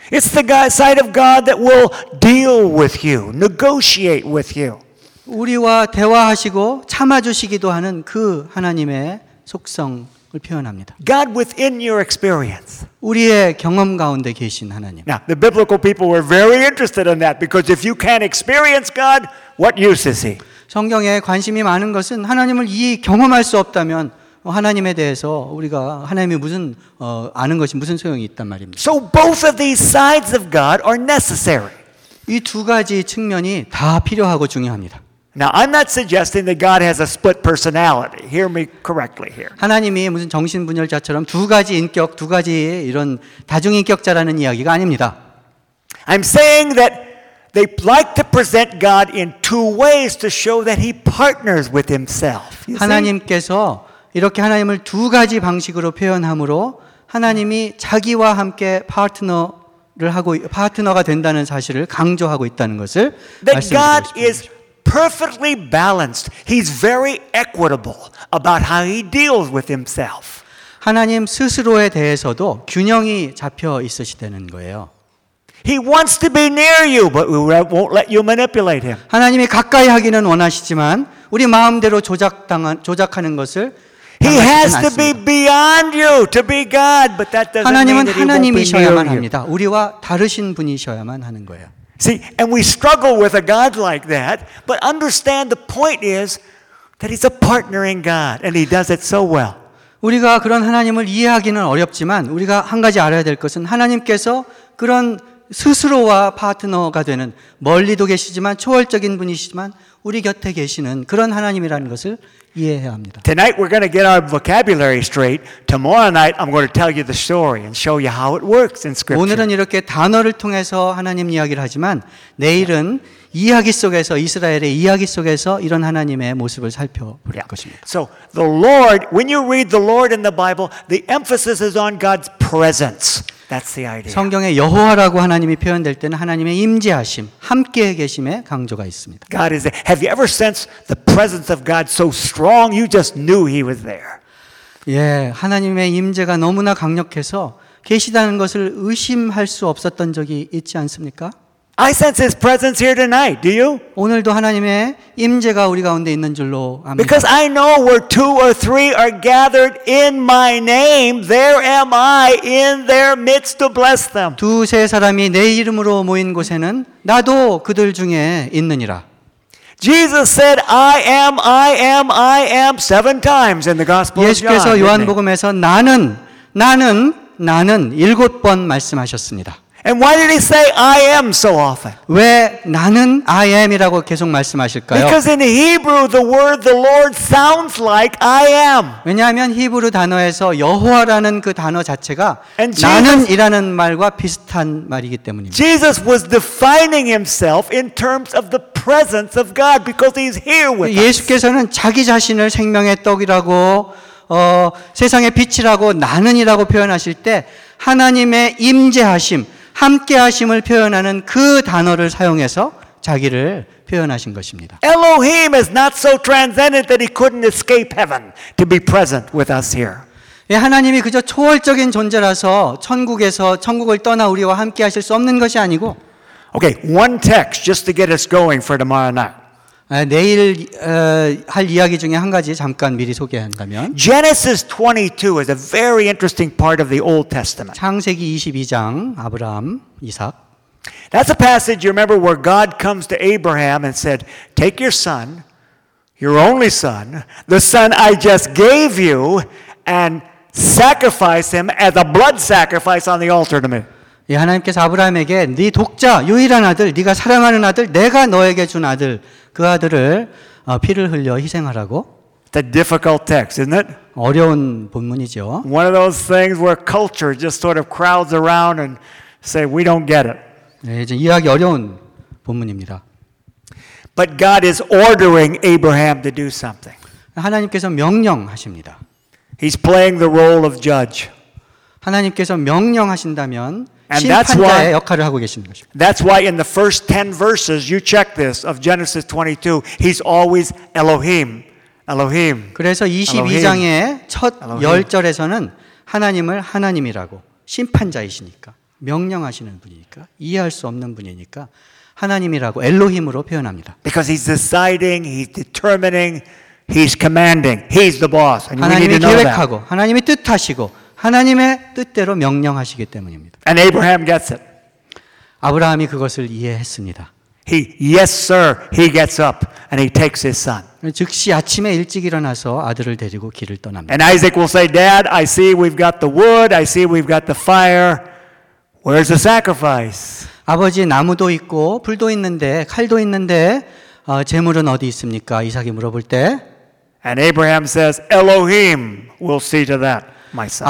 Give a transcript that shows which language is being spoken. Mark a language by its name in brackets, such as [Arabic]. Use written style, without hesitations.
[English] It's the side of God that will deal with you, negotiate with you. [Korean] 우리와 대화하시고 참아 주시기도 하는 그 하나님의 속성을 표현합니다. [English] God within your experience. [Korean] 우리의 경험 가운데 계신 하나님. [English] Now, the biblical people were very interested in that because if you can't experience God, what use is he? [Korean] 성경에 관심이 많은 것은 하나님을 이 경험할 수 없다면 하나님에 대해서 우리가 하나님이 무슨 아는 것이 무슨 소용이 있단 말입니다. [English] So both of these sides of God are necessary. [Korean] 이 두 가지 측면이 다 필요하고 중요합니다. [English] Now, I'm not suggesting that God has a split personality. Hear me correctly here. [Korean] 하나님이 무슨 정신분열자처럼 두 가지 인격, 두 가지 이런 다중인격자라는 이야기가 아닙니다. [English] I'm saying that they like to present God in two ways to show that he partners with himself. [Korean] 하나님께서 이렇게 하나님을 두 가지 방식으로 표현함으로 하나님이 자기와 함께 파트너를 하고 파트너가 된다는 사실을 강조하고 있다는 것을 말씀드리겠습니다. [English] Perfectly balanced. He's very equitable about how he deals with himself. [Korean] 하나님 스스로에 대해서도 균형이 잡혀 있으시다는 거예요. [English] He wants to be near you, but we won't let you manipulate him. [Korean] 하나님이 가까이 하기는 원하시지만 우리 마음대로 조작하는 것을 [English] He has to be beyond you to be God, but that doesn't [Korean] 하나님은 [English] mean that he won't be near you. [Korean] 하나님이셔야만 합니다. 우리와 다르신 분이셔야만 하는 거예요. [English] See, and we struggle with a God like that, but understand the point is that he's a partnering God, and he does it so well. [Korean] 우리가 그런 하나님을 이해하기는 어렵지만 우리가 한 가지 알아야 될 것은 하나님께서 그런 스스로와 파트너가 되는 멀리도 계시지만 초월적인 분이시지만 우리 곁에 계시는 그런 하나님이라는 것을 이해해야 합니다. [English] Tonight we're going to get our vocabulary straight. Tomorrow night I'm going to tell you the story and show you how it works in scripture. [Korean] 오늘은 이렇게 단어를 통해서 하나님 이야기를 하지만 내일은 이야기 속에서 이스라엘의 이야기 속에서 이런 하나님의 모습을 살펴볼 것입니다. [English] So the Lord, when you read the Lord in the Bible, the emphasis is on God's presence. That's the idea. [Korean] 성경에 여호와라고 하나님이 표현될 때는 하나님의 임재하심, 함께 계심에 강조가 있습니다. [English] God is there. Have you ever sensed the presence of God so strong you just knew he was there? [Korean] 예, 하나님의 임재가 너무나 강력해서 계시다는 것을 의심할 수 없었던 적이 있지 않습니까? [English] I sense his presence here tonight. Do you? [Korean] 오늘도 하나님의 임재가 우리 가운데 있는 줄로 압니다. [English] Because I know where two or three are gathered in my name, there am I in their midst to bless them. [Korean] 두 세 사람이 내 이름으로 모인 곳에는 나도 그들 중에 있느니라. [English] Jesus said, "I am, I am, I am" 7 times in the Gospel of John. [Korean] 예수께서 요한복음에서 나는, 나는, 나는 7번 말씀하셨습니다. [English] And why did he say I am so often? [Korean] 왜 나는 [English] I am [Korean] 이라고 계속 말씀하실까요? [English] Because in Hebrew the word the Lord sounds like I am. [Korean] 왜냐하면 히브리 단어에서 여호와라는 그 단어 자체가 나는이라는 말과 비슷한 말이기 때문입니다. [English] Jesus was defining himself in terms of the presence of God because he's here with us. [Korean] 예수께서는 자기 자신을 생명의 떡이라고 세상의 빛이라고 나는이라고 표현하실 때 하나님의 임재하심 함께하심을 표현하는 그 단어를 사용해서 자기를 표현하신 것입니다. [English] Elohim is not so transcendent that he couldn't escape heaven to be present with us here. [Korean] 예, 하나님이 그저 초월적인 존재라서 천국에서 천국을 떠나 우리와 함께하실 수 없는 것이 아니고. [English] Okay, one text just to get us going for tomorrow night. [Korean] 내일 할 이야기 중에 한 가지 잠깐 미리 소개한다면 [English] Genesis 22 is a very interesting part of the Old Testament. [Korean] 창세기 22장 아브라함 이삭. [English] That's a passage you remember where God comes to Abraham and said, "Take your son, your only son, the son I just gave you and sacrifice him as a blood sacrifice on the altar to me." [Korean] 예, 하나님께서 아브라함에게 네 독자 유일한 아들 네가 사랑하는 아들 내가 너에게 준 아들 그 아들을 피를 흘려 희생하라고 [English] The difficult text, isn't it? [Korean] 어려운 본문이죠. [English] One of those things where culture just sort of crowds around and say we don't get it. [Korean] 예, 이제 이해하기 어려운 본문입니다. [English] But God is ordering Abraham to do something. [Korean] 하나님께서 명령하십니다. [English] He's playing the role of judge. [Korean] 하나님께서 명령하신다면 [English] And that's why, [Korean] 심판자의 역할을 하고 계신 것입니다. [English] That's why in the first 10 verses you check this of Genesis 22, he's always Elohim. Elohim. [Korean] 그래서 22장의 첫 10절에서는 하나님을 하나님이라고 심판자이시니까 명령하시는 분이니까 이해할 수 없는 분이니까 하나님이라고 엘로힘으로 표현합니다. [English] Because he's deciding, he's determining, he's commanding. He's the boss. And we need to know that. [Korean] 하나님이 계획하고 하나님이 뜻하시고 하나님의 뜻대로 명령하시기 때문입니다. [English] And Abraham gets it. [Korean] 아브라함이 그것을 이해했습니다. [English] He, yes, sir. He gets up and he takes his son. [Korean] 즉시 아침에 일찍 일어나서 아들을 데리고 길을 떠납니다. [English] And Isaac will say, "Dad, I see we've got the wood. I see we've got the fire. Where's the sacrifice?" [Korean] 아버지 나무도 있고 불도 있는데 칼도 있는데 재물은 어디 있습니까? 이삭이 물어볼 때 [English] And Abraham says, Elohim will see to that, my son.